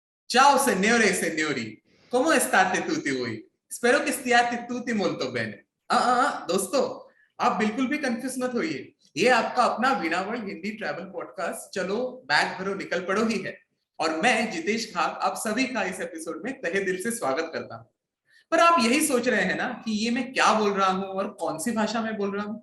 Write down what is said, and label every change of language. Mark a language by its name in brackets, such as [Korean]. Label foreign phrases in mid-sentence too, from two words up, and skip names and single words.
[Italian] Ciao signore e signori, come state tutti voi? Spero che stiate tutti molto bene। [Hindi] दोस्तों, आप बिल्कुल भी कंफ्यूज मत होइए। ये आपका अपना वीणा वर्ल्ड हिंदी ट्रैवल पॉडकास्ट चलो बैग भरो निकल पड़ो ही है। और मैं जितेश खाग आप सभी का इस एपिसोड में तहे दिल से स्वागत करता हूँ। पर आप यही सोच रहे हैं ना कि ये मैं क्या बोल रहा हूँ और कौन सी भाषा में बोल रहा हूँ।